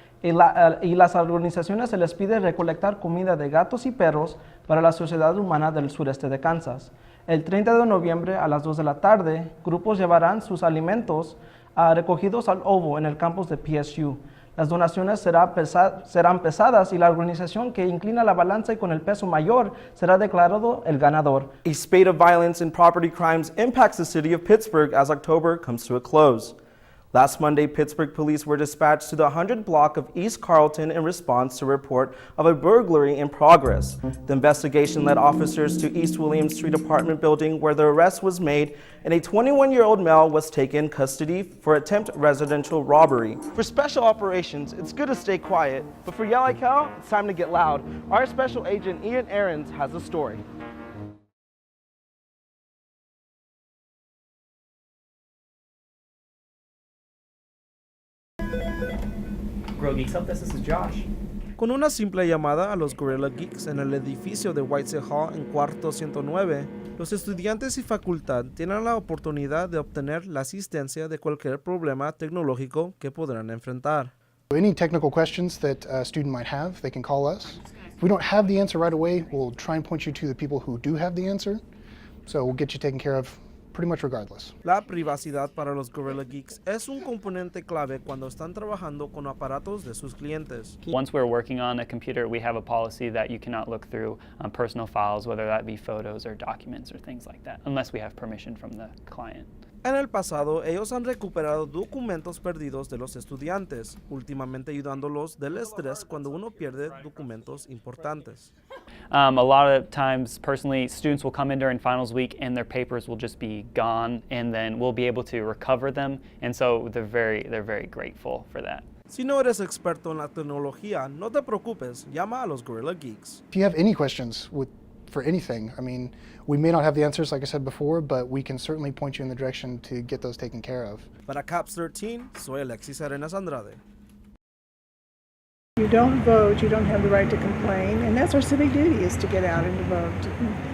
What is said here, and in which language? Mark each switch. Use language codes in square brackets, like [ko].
[es] Y las organizaciones se les pide recolectar comida de gatos y perros para la sociedad humana del sureste de Kansas. El 30 de noviembre a las 2 de la tarde, grupos llevarán sus alimentos recogidos al OVO en el campus de PSU. Las donaciones serán pesadas y la organización que inclina la balanza y con el peso mayor será declarado el ganador. [en] A spate of violence and property crimes impacts the city of Pittsburgh as October comes to a close. Last Monday, Pittsburgh police were dispatched to the 100 block of East Carlton in response to a report of a burglary in progress. The investigation led officers to East William Street apartment building where the arrest was made and a 21-year-old male was taken custody for attempted residential robbery. For special operations, it's good to stay quiet, but for Yell Like Hell, it's time to get loud. Our special agent Ian Ahrens has a story. Guerrilla Geeks Help Desk, this is Josh. [es] Con una simple llamada a los Guerrilla Geeks en el edificio de Whiteside Hall en cuarto 109, los estudiantes y facultad tienen la oportunidad de obtener la asistencia de cualquier problema tecnológico que podrán enfrentar. [en] Any technical questions that a student might have, they can call us. If we don't have the answer right away, we'll try and point you to the people who do have the answer. So we'll get you taken care of pretty much regardless. [es] La privacidad para los Guerrilla Geeks es un componente clave cuando están trabajando con aparatos de sus clientes. [en] Once we're working on a computer, we have a policy that you cannot look through personal files, whether that be photos or documents or things like that, unless we have permission from the client. [es] En el pasado, ellos han recuperado documentos perdidos de los estudiantes, últimamente ayudándolos del estrés cuando uno pierde documentos importantes. [en] A lot of times, personally, students will come in during finals week and their papers will just be gone, and then we'll be able to recover them, and so they're very grateful for that. [es] Si no eres experto en la tecnología, no te preocupes, llama a los Guerrilla Geeks. [en] If you have any questions for anything, I mean, we may not have the answers, like I said before, but we can certainly point you in the direction to get those taken care of. [es] Para CAPS 13, soy Alexis Arenas Andrade. [en] You don't vote, you don't have the right to complain, and that's our civic duty, is to get out and to vote.